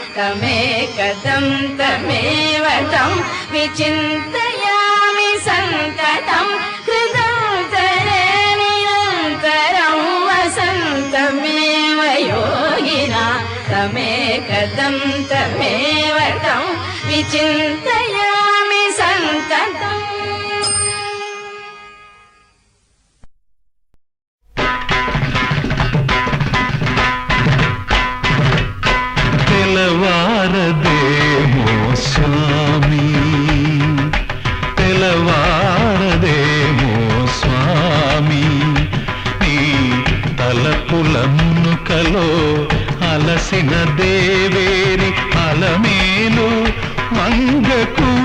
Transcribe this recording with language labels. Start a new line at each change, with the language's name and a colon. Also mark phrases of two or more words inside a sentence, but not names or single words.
Sanskrit: तमेकदन्तमेव तं विचिन्तयामि सन्ततं कृतान्तरे निरन्तरं वसन्तमेव योगिनां तमेकदन्तमेव तं विचिन्तयामि सन्ततम्
Telugu: తెలవారదేమో స్వామి తెలవారదేమో స్వామి నీ తలపుల మునుకలో అలసిన దేవేరి అలమేలు మంగకు